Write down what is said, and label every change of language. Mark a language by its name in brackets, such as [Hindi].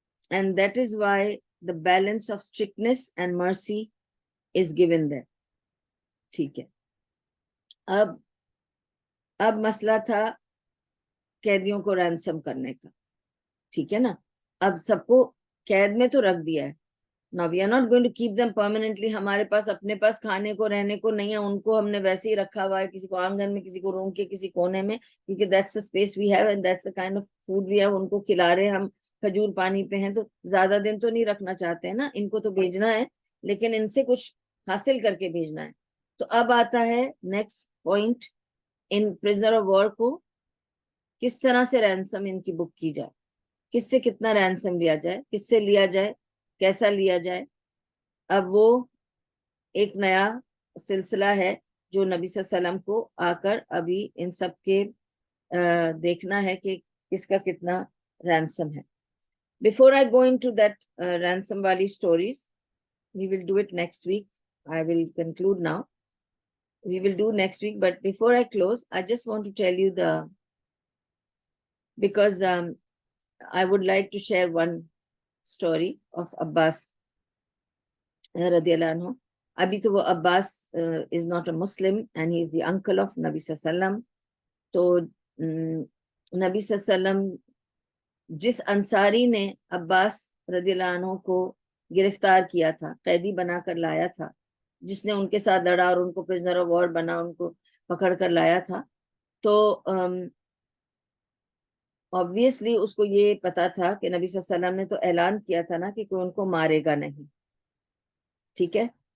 [English] And that is why the balance of strictness and mercy is given there, [Urdu] ٹھیک ہے. اب مسئلہ تھا قیدیوں کو رینسم کرنے کا, ٹھیک ہے نا. اب سب کو قید میں تو رکھ دیا ہے. [English] Now we are not going to keep them permanently. [Urdu] ہمارے پاس اپنے پاس کھانے کو رہنے کو نہیں ہے, ان کو ہم نے ویسے ہی رکھا ہوا ہے, کسی کو آنگن میں, کسی کو روم کے کسی کونے میں, کیونکہ [English] that's the space we have [Urdu] and that's the kind of food we have. ان کو کھلا رہے ہم, کھجور پانی پہ ہیں, تو زیادہ دن تو نہیں رکھنا چاہتے ہیں نا, ان کو تو بھیجنا ہے لیکن ان سے کچھ حاصل کر کے بھیجنا ہے. تو اب آتا ہے next point, in prisoner of war کو کس طرح سے رینسم ان کی بک کی جائے, کس سے کتنا رینسم لیا جائے, کس سے لیا جائے, کیسا لیا جائے. اب وہ ایک نیا سلسلہ ہے جو نبی صلی اللہ علیہ وسلم کو آ کر ابھی ان سب کے دیکھنا ہے کہ کس کا کتنا رینسم ہے. [English] Before I go into that ransom wali stories, we will do it next week. I will conclude now. We will do next week, but before I close, I just want to tell you because I would like to share one story of Abbas radiallahu anhu. [Urdu] Abhi to wo [English] Abbas is not a Muslim and he is the uncle of Nabi sallallahu alaihi wasallam. [Urdu] تو نبی صلی اللہ علیہ وسلم جس انصاری نے عباس رضی اللہ عنہ کو گرفتار کیا تھا, قیدی بنا کر لایا تھا, جس نے ان کے ساتھ لڑا اور ان کو پرزنر آف وار بنا, ان کو پکڑ کر لایا تھا, تو obviously اس کو یہ پتا تھا کہ نبی صلی اللہ علیہ وسلم نے تو اعلان کیا تھا نا کہ کوئی ان کو مارے گا نہیں, ٹھیک ہے.